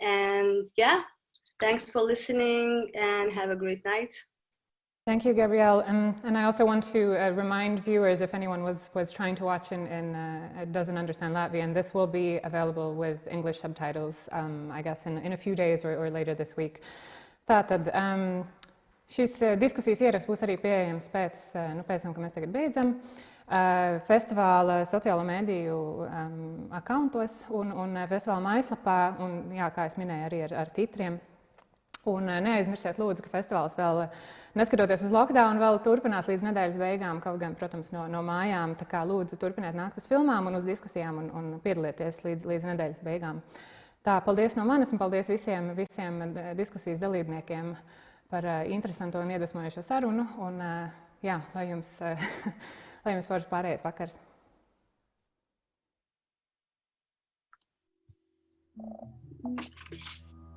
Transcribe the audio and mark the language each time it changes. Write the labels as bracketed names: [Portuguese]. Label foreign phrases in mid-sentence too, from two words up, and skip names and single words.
[English] And yeah, thanks for listening and have a great night. Thank you, Gabrielle. And I also want to remind viewers, if anyone was trying to watch and doesn't understand Latvian, this will be available with English subtitles, I guess, in a few days or later this week. [Latvian] Tātad šīs diskusijas ieraksts būs arī pieejams pēc tam, ka mēs tagad beidzam, festivāla sociālo mediju akauntos un festivāla mājaslapā, un jā, kā es minēju, arī ar titriem. Un neaizmirstiet lūdzu, ka festivāls vēl, neskatoties uz lockdown, vēl turpinās līdz nedēļas beigām, kaut gan, protams, no mājām. Tā kā lūdzu turpiniet nākt uz filmām un uz diskusijām un piedalieties līdz nedēļas beigām. Tā, paldies no manis un paldies visiem diskusijas dalībniekiem par interesanto un iedvesmojošo sarunu. Un jā, lai jums foršs pārējais vakars. [English] Thank you.